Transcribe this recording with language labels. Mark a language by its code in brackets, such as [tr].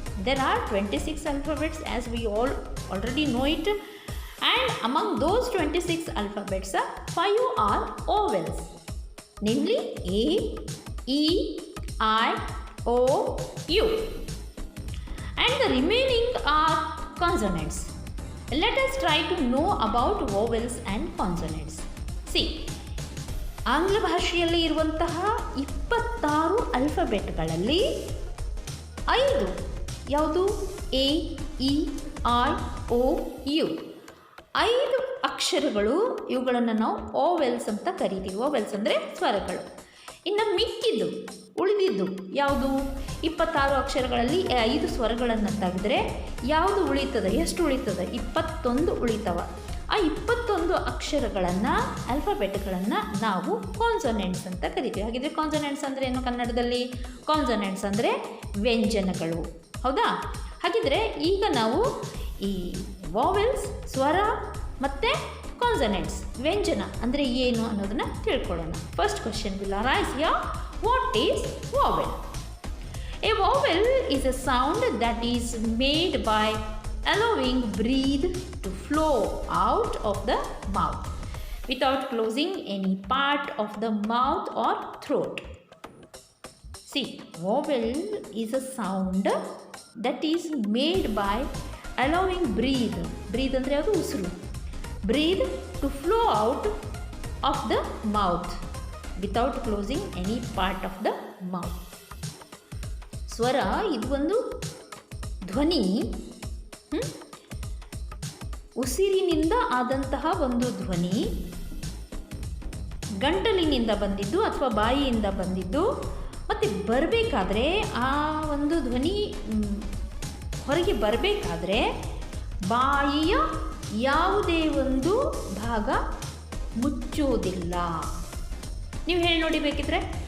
[en] There are 26 alphabets, as we all already know it, and among those 26 alphabets, 5 are vowels, namely A, E, I, O, U, and the remaining are consonants. Let us try to know about vowels and consonants. [kn] See, ಆಂಗ್ಲ ಭಾಷೆಯಲ್ಲಿ ಇರುವಂತಹ 26 ಆಲ್ಫಾಬೆಟ್ಗಳಲ್ಲಿ 5 ಯಾವುದು? A, E, I, O, you. 5 ಅಕ್ಷರಗಳು, ಇವುಗಳನ್ನು ನಾವು vowels ಅಂತ ಕರಿತೀವಿ. Vowels ಅಂದರೆ ಸ್ವರಗಳು. ಇನ್ನು ಮಿಕ್ಕಿದ್ದು, ಉಳಿದಿದ್ದು ಯಾವುದು? 26 ಅಕ್ಷರಗಳಲ್ಲಿ 5 ಸ್ವರಗಳನ್ನು ತೆಗೆದ್ರೆ ಯಾವುದು ಉಳಿತದೆ? ಎಷ್ಟು ಉಳಿತದೆ? 21 ಉಳಿತವ. ಆ 21 ಅಕ್ಷರಗಳನ್ನು, ಆಲ್ಫಾಬೆಟ್ಗಳನ್ನು ನಾವು ಕಾನ್ಸೊನೆಂಟ್ಸ್ ಅಂತ ಕರಿತೀವಿ. ಹಾಗಿದ್ರೆ ಕಾನ್ಸೊನೆಂಟ್ಸ್ ಅಂದರೆ ಏನು ಕನ್ನಡದಲ್ಲಿ? ಕಾನ್ಸೊನೆಂಟ್ಸ್ ಅಂದರೆ ವ್ಯಂಜನಗಳು, ಹೌದಾ? ಹಾಗಿದ್ರೆ ಈಗ ನಾವು ಈ ವಾವೆಲ್ಸ್, ಸ್ವರ ಮತ್ತು ಕಾನ್ಸೊನೆಂಟ್ಸ್, ವ್ಯಂಜನ ಅಂದರೆ ಏನು ಅನ್ನೋದನ್ನು ತಿಳ್ಕೊಳ್ಳೋಣ. [en] First question will arise here. What is vowel? A vowel is a sound that is made by allowing breath to flow out of the mouth without closing any part of the mouth or throat. See, vowel is a sound that is made by allowing breath. [kn] Breathe ಅಂದರೆ ಅದು ಉಸಿರು. [en] Breathe to flow out of the mouth without closing any part of the mouth. [kn] ಸ್ವರ ಇದು ಒಂದು ಧ್ವನಿ, ಉಸಿರಿನಿಂದ ಆದಂತಹ ಒಂದು ಧ್ವನಿ, ಗಂಟಲಿನಿಂದ ಬಂದಿದ್ದು ಅಥವಾ ಬಾಯಿಯಿಂದ ಬಂದಿದ್ದು, ಮತ್ತು ಬರಬೇಕಾದ್ರೆ ಆ ಒಂದು ಧ್ವನಿ ಹೊರಗೆ ಬರಬೇಕಾದ್ರೆ ಬಾಯಿಯ ಯಾವುದೇ ಒಂದು ಭಾಗ ಮುಚ್ಚುವುದಿಲ್ಲ. ನೀವು ಹೇಳಿ ನೋಡಿ ಬೇಕಿದ್ರೆ.